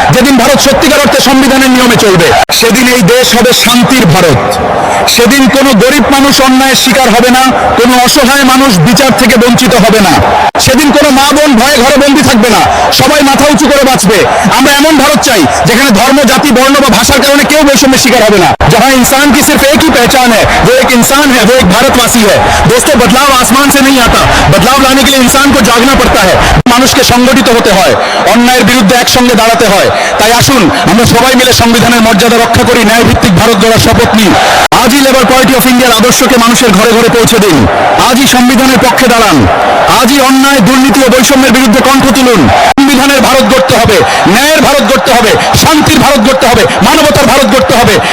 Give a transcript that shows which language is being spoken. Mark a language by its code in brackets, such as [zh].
[bn] যেদিন ভারত সত্যিকার অর্থে সংবিধানের নিয়মে চলবে, সেদিন এই দেশ হবে শান্তির ভারত। সেদিন কোনো গরিব মানুষ অন্যায়ের শিকার হবে না, কোনো অসহায় মানুষ বিচার থেকে বঞ্চিত হবে না। সেদিন কোনো মা বোন ভয়ে ঘরে বন্দী থাকবে না, সবাই মাথা উঁচু করে বাঁচবে। আমরা এমন ভারত চাই যেখানে ধর্ম, জাতি, বর্ণ বা ভাষার কারণে কেউ বৈষম্যের শিকার হবে না। [hi] जहां इंसान की सिर्फ एक ही पहचान है, वो एक इंसान है, वो एक भारतवासी है। दोस्तों, बदलाव आसमान से नहीं आता, बदलाव लाने के लिए इंसान को जागना पड़ता है। [bn] মানুষকে সংগঠিত হতে হয়, অন্যায়ের বিরুদ্ধে একসঙ্গে দাঁড়াতে হয়। তাই আসুন আমরা সবাই মিলে সংবিধানের মর্যাদা রক্ষা করি, ন্যায় ভিত্তিক ভারত গড়ার শপথ নিই। আজই লেবার পার্টি অফ ইন্ডিয়ার আদর্শকে মানুষের ঘরে ঘরে পৌঁছে দিন। আজই সংবিধানের পক্ষে দাঁড়ান। আজই অন্যায়, দুর্নীতি ও বৈষম্যের বিরুদ্ধে কণ্ঠ তুলুন। সংবিধানের ভারত গড়তে হবে, ন্যায়ের ভারত গড়তে হবে, শান্তির ভারত গড়তে হবে, মানবতার ভারত গড়তে হবে।